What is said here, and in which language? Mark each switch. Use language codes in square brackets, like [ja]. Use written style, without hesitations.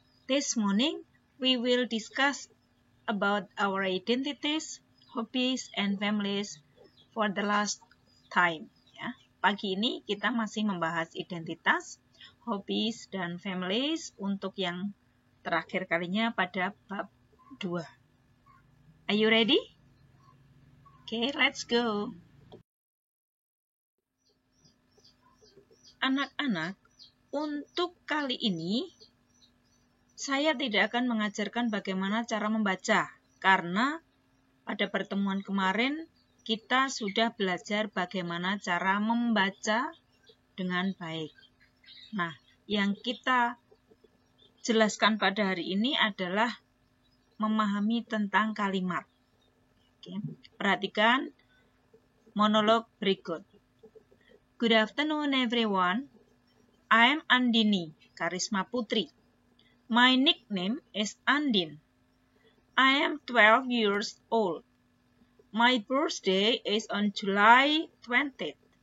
[en] This morning we will discuss about our identities, hobbies, and families for the last time. [id] Ya. Pagi ini kita masih membahas identitas, hobbies, dan families untuk yang terakhir kalinya pada bab 2. [en] Are you ready? Okay, let's go. [id] Anak-anak, untuk kali ini saya tidak akan mengajarkan bagaimana cara membaca, karena pada pertemuan kemarin kita sudah belajar bagaimana cara membaca dengan baik. Nah, yang kita jelaskan pada hari ini adalah memahami tentang kalimat. Oke, perhatikan monolog berikut. [en] Good afternoon everyone. I am Andini Karisma Putri. My nickname is Andin. I am 12 years old. My birthday is on July 20th.